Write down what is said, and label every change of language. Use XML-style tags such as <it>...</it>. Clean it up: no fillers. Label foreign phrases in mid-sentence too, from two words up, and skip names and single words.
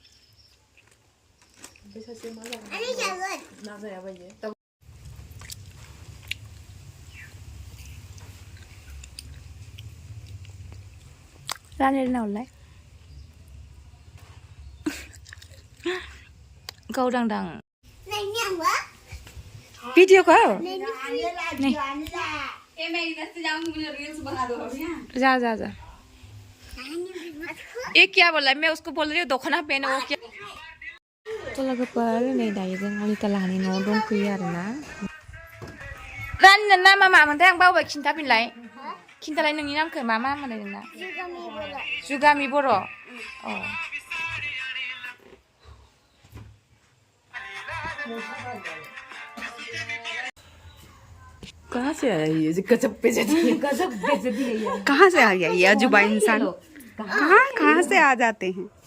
<brx>रानलाय गावदांदां</brx> <hi>वीडियो को जा ये क्या बोला? मैं उसको बोल रही हूँ दोखना पहनो, वो क्या?</hi> <brx>लोगोफोर नै दायो जों अनिता लाहानि न'आव दंफैयो आरोना। रानिनि नामा मामोनथाय आं बावबाय, खिन्थाफिनलाय। खिन्थालाय नोंनि नामखौ मा मोनलाय नोंना? जुगामि बर'।</brx> <hi>कहाँ से आया ये? गजब बेइज्जती है। कहाँ से आ गया ये अजूबा इंसान? कहाँ से आ जाते हैं?</hi>